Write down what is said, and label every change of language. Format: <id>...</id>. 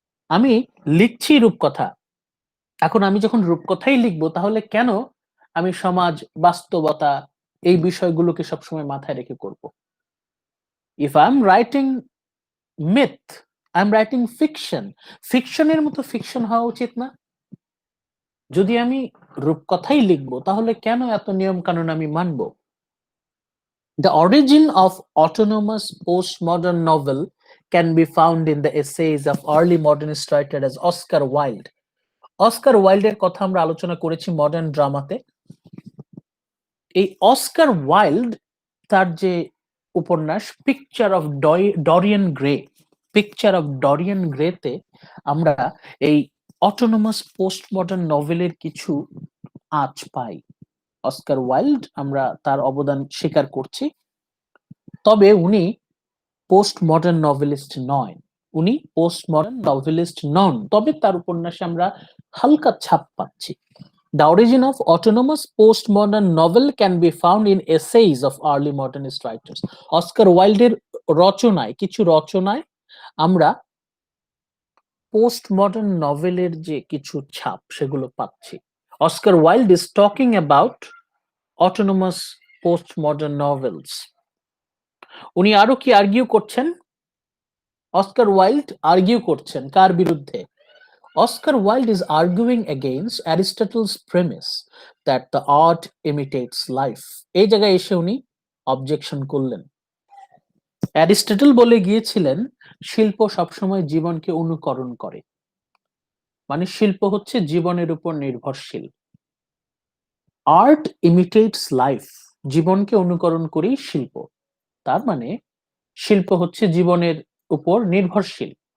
<bn>আমি লিখছি রূপকথা। এখন আমি যখন রূপকথাই লিখবো, তাহলে কেন আমি সমাজ, বাস্তবতা, এই বিষয়গুলোকে সবসময় মাথায় রেখে করব?</bn> <en>if I am writing myth, I am writing fiction,</en> <bn>ফিকশনের মতো ফিকশন হওয়া উচিত না? যদি আমি রূপকথাই লিখবো, তাহলে কেন এত নিয়ম কানুন আমি মানব?</bn> <en>The origin of autonomous postmodern novel can be found in the essays of early modernist writer as Oscar Wilde.</en> <bn>Oscar ওয়াইল্ডের কথা আমরা আলোচনা করেছি মডার্ন ড্রামাতে। এই অস্কার ওয়াইল্ড, তার যে উপন্যাস picture of ডরিয়ান grey, picture of ডরিয়ান গ্রেতে আমরা এই অটোনোমাস পোস্ট মডার্ন নভেলের কিছু আঁচ পাই। অস্কার ওয়াইল্ড, আমরা তার অবদান স্বীকার করছি, তবে উনি পোস্ট মডার্ন নভেলিস্ট নয়, উনি পোস্ট মডার্ন নভেলিস্ট নন, তবে তার উপন্যাসে আমরা হালকা ছাপ পাচ্ছি।</bn> <en>The origin of autonomous postmodern novel can be found in essays of early modernist writers.</en> <bn>Oscar ওয়াইল্ডের রচনায়, কিছু রচনায় আমরা পোস্ট মডার্ন নভেলের যে কিছু ছাপ, সেগুলো পাচ্ছি।</bn> <en>Oscar Wilde is talking about autonomous postmodern novels.</en> <bn>উনি আরো কি আর্গিউ করছেন? অস্কার ওয়াইল্ড আর্গিউ করছেন কার বিরুদ্ধে?</bn> <en>Oscar Wilde is arguing against Aristotle's premise that the art imitates life.</en> <bn>এই জায়গায় এসে উনি অবজেকশন করলেন। অ্যারিস্টটল বলে গিয়েছিলেন শিল্প সবসময় জীবনকে অনুকরণ করে, মানে শিল্প হচ্ছে জীবনের উপর নির্ভরশীল।</bn> <en>art imitates life,</en> <bn>জীবনকে অনুকরণ করেই শিল্প, তার মানে শিল্প হচ্ছে জীবনের উপর নির্ভরশীল।</bn>